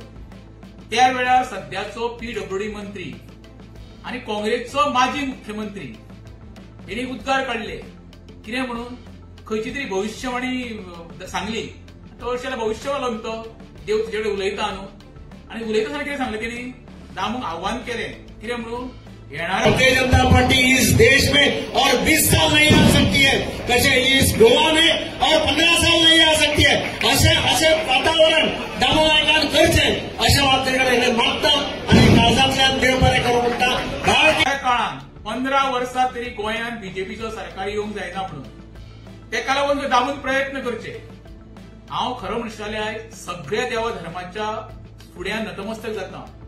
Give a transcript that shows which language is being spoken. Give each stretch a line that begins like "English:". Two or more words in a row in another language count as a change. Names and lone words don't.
Konkani: त्या वेळार सध्याचो पीडब्ल्यूडी मंत्री आनी काँग्रेसचो माजी मुख्यमंत्री हेणी उद्गार काढले. कितें म्हणून खंयची तरी भविष्यवाणी सांगली. तो वर्षाला भविष्यवालो तो देव तुजे कडेन उलयता न्हू आनी उलयता कितें सांगलें तेणी दामूक आव्हान केलें. कितें म्हणून
Hindi: भारतीय जनता पार्टी इस देश में और 20 साल नहीं आ सकती है, कसे इस गोवा में और 15 साल नहीं आ सकती है.
Konkani: असे वातावरण दामोदरान करचे अशा वातावरण मागता आणि काळजांतल्यान देव बरें करूं म्हणटा. भारतीय काळान 15 वर्सां तरी गोंयांत बीजेपीचो सरकार येवंक जायना म्हणून तेका लागून दामून प्रयत्न करचे. हांव खरो म्हणटाले आयज सगळ्या देवा धर्माच्या फुड्यान नतमस्तक जाता.